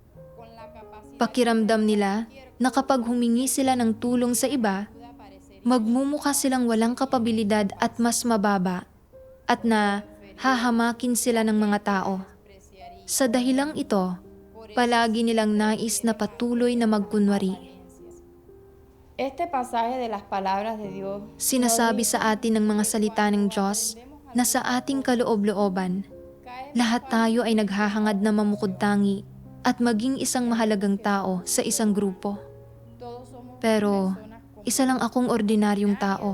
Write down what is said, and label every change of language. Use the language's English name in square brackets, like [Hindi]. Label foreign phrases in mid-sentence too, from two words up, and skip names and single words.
[Filipino] Pakiramdam nila na kapag humingi sila ng tulong sa iba, magmumukha silang walang kapabilidad at mas mababa, at na hahamakin sila ng mga tao. Sa dahilang ito, palagi nilang nais na patuloy na magkunwari. [Spanish] Este pasaje de las palabras de Dios [Filipino] Sinasabi sa atin ng mga salita ng Diyos na sa ating kaloob-looban, lahat tayo ay naghahangad na mamukod-tangi at maging isang mahalagang tao sa isang grupo. Pero isa lang akong ordinaryong tao.